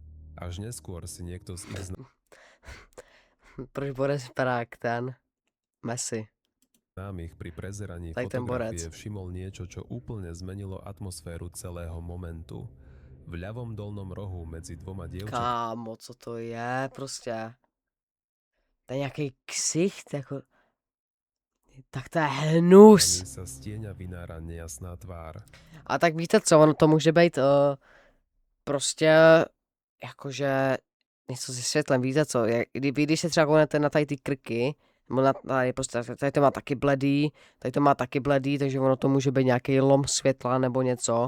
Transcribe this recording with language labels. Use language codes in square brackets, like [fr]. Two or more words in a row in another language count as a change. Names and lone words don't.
[sk] Až neskôr si niekto z ich [cs] proč Borec vypadá jak ten Messi? [sk] známych pri prezeraní [cs] Tak ten [sk] fotografie [cs] borec. [sk] všimol niečo, čo úplne zmenilo atmosféru celého momentu. V ľavom dolnom rohu medzi dvoma dievčatami [cs] Kámo, co to je prostě? To je nějaký ksicht, jako. Tak to je hnus. [sk] sa z tieňa vynára nejasná tvár. [cs] A tak víte co, ono to může být prostě jakože něco se světlem, víte co, když se třeba kouknete na tady ty krky, nebo na tady, prostě, tady to má taky bledý, tady to má taky bledý, takže ono to může být nějaký lom světla nebo něco.